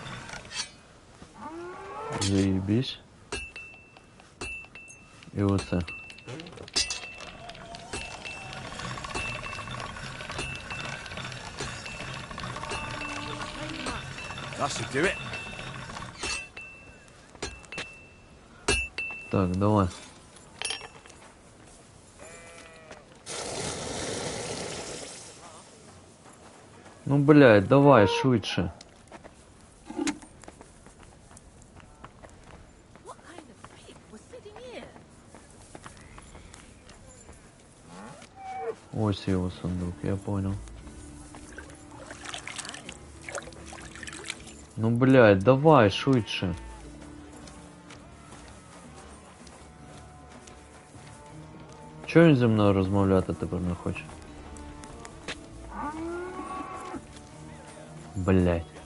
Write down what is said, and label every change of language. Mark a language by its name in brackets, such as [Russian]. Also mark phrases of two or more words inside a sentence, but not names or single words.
[Ukrainian] Заебись. І оце. [English] That should do it. [Ukrainian] Так, давай. Ну, блядь, давай, швидше. [Russian] Ось его сундук, я понял. [Ukrainian] Ну, блядь, давай, швидше. Чого він зі мною розмовляти тепер не хоче? Блядь.